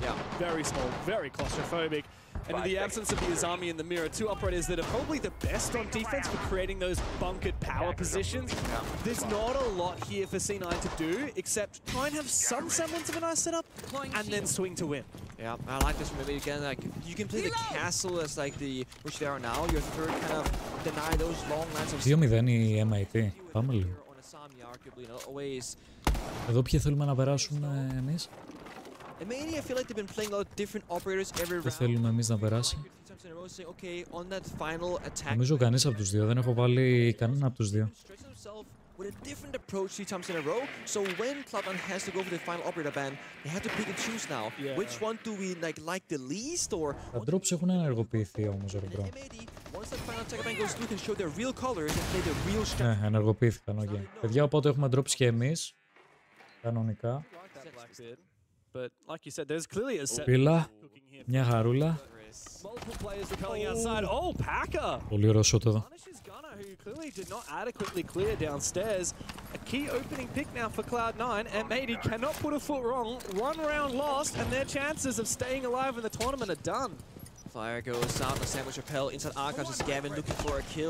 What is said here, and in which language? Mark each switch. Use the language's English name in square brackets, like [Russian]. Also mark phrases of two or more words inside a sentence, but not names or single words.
[English] Very small, very claustrophobic. And in the absence of the Azami and the Mirror, 2 operators that are probably the best on defense for creating those bunkered power positions. There's not a lot here for C9 to do, except try and have some semblance of a nice setup, and then swing to win. Yeah, I like this maybe again. Like you can play the castle as like which they are now. Your third kind of deny those long lines of. [Greek] 2-0 η MIT. Πάμε λίγο. Εδώ ποιοι θέλουμε να περάσουμε εμείς. [English] I feel like they've been playing a lot of different operators every round. [Greek] Τι θέλουμε εμείς να περάσει. Νομίζω κανείς από τους δύο. Δεν έχω βάλει κανένα από τους δύο. [English] With a different approach 3 times in a row, so when Cloud9 has to go for the final operator ban, they have to pick and choose now. Which one do we like the least, or? [Greek] Τα drops έχουν ενεργοποιηθεί όμως, ρε bro. [English] Once that final attack ban goes through, can show their real colors and play the real strategy. [Greek] Ναι, ενεργοποιήθηκαν, ok. Παιδιά, οπότε έχουμε drops και εμείς. Κανονικά. [English] But like you said, there's clearly a set. [Greek] Πύλα, μια χαρούλα. [English] Multiple players repelling outside. Oh, Packer! [Greek] Πολύ ωραίο shot εδώ. [English] Punishes Gunner, who clearly did not adequately clear downstairs. A key opening pick now for Cloud9, and Matey cannot put a foot wrong. One round lost, and their chances of staying alive in the tournament are done. Fire goes out, the sandwich repel inside Archives is Gavin looking for a kill.